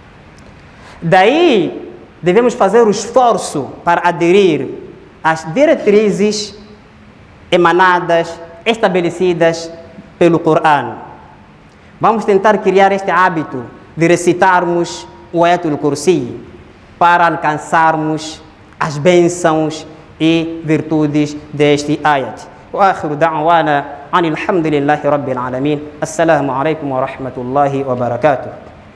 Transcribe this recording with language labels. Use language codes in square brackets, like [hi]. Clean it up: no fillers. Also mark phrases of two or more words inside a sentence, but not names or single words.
[pt] Daí, devemos fazer o esforço para aderir às diretrizes emanadas, estabelecidas pelo Corão. Vamos tentar criar este hábito de recitarmos o Ayatul Kursi para alcançarmos as bênçãos e virtudes deste ayat. [ar] وآخر دعوانا عن الحمد لله رب العالمين. السلام عليكم ورحمة الله وبركاته.